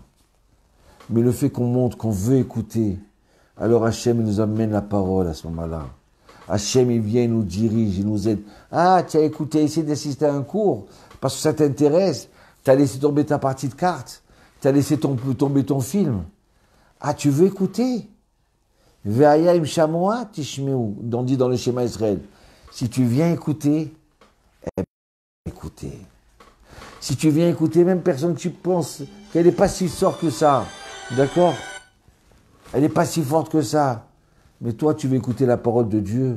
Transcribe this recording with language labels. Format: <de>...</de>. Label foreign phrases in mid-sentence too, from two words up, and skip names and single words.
<fr>Mais le fait qu'on montre qu'on veut écouter, alors Hachem nous amène la parole à ce moment-là. Hachem, il vient, il nous dirige, il nous aide. Ah, tu as écouté, essayé d'assister à un cours, parce que ça t'intéresse, tu as laissé tomber ta partie de cartes, tu as laissé tomber ton film. Ah, tu veux écouter?</fr> <he>והיה אם שמוע תשמעו,</he> <fr>on dit dans le schéma Israël. Si tu viens écouter, eh bien, écouter. Si tu viens écouter, même personne que tu penses qu'elle n'est pas si forte que ça, d'accord? Elle n'est pas si forte que ça. Mais toi, tu veux écouter la parole de Dieu.</fr>